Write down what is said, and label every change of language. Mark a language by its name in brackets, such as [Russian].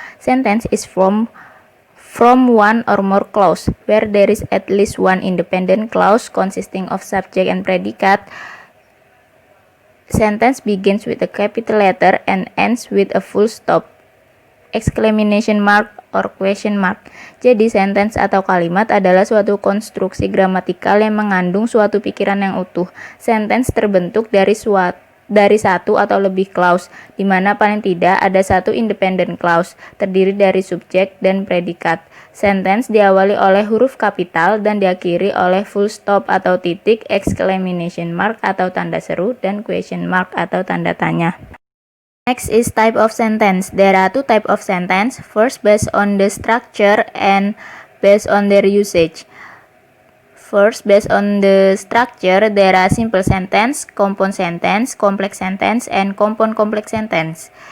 [English] Sentence is from one or more clause, where there is at least one independent clause consisting of subject and predicate. Sentence begins with a capital letter and ends with a full stop, exclamation mark, or question mark. [Indonesian] Jadi, sentence atau kalimat adalah suatu konstruksi gramatikal yang mengandung suatu pikiran yang utuh. Sentence terbentuk dari satu atau lebih clause, di mana paling tidak ada satu independent clause, terdiri dari subjek dan predikat. Sentence diawali oleh huruf kapital dan diakhiri oleh full stop atau titik, exclamation mark atau tanda seru, dan question mark atau tanda tanya. [English] Next is type of sentence. There are two types of sentence. First, based on the structure and based on their usage. First, based on the structure, there are simple sentence, compound sentence, complex sentence, and compound complex sentence.